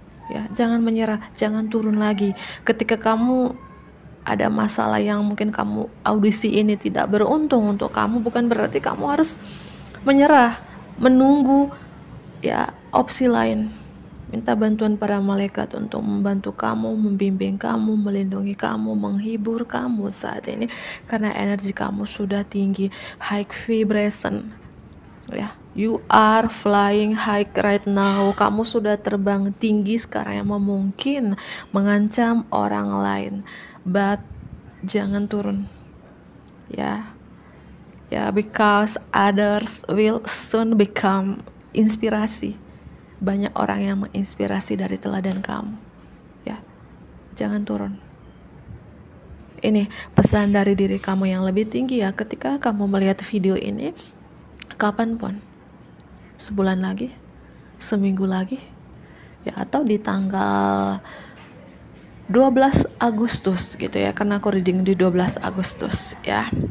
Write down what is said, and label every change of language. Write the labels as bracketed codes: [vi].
[id] Ya, jangan menyerah, jangan turun lagi. Ketika kamu ada masalah yang mungkin kamu audisi ini tidak beruntung untuk kamu, bukan berarti kamu harus menyerah, menunggu, ya, opsi lain. Minta bantuan para malaikat untuk membantu kamu, membimbing kamu, melindungi kamu, menghibur kamu saat ini, karena energi kamu sudah tinggi, [en] high vibration, [id] ya. [en] You are flying high right now. [id] Kamu sudah terbang tinggi sekarang yang mungkin mengancam orang lain, but jangan turun, ya. [en] Ya, because others will soon become inspirasi. [id] Banyak orang yang menginspirasi dari teladan kamu, ya. Jangan turun. Ini pesan dari diri kamu yang lebih tinggi, ya. Ketika kamu melihat video ini, kapanpun, sebulan lagi, seminggu lagi, ya, atau di tanggal 12 Agustus gitu, ya, karena aku reading di 12 Agustus, ya.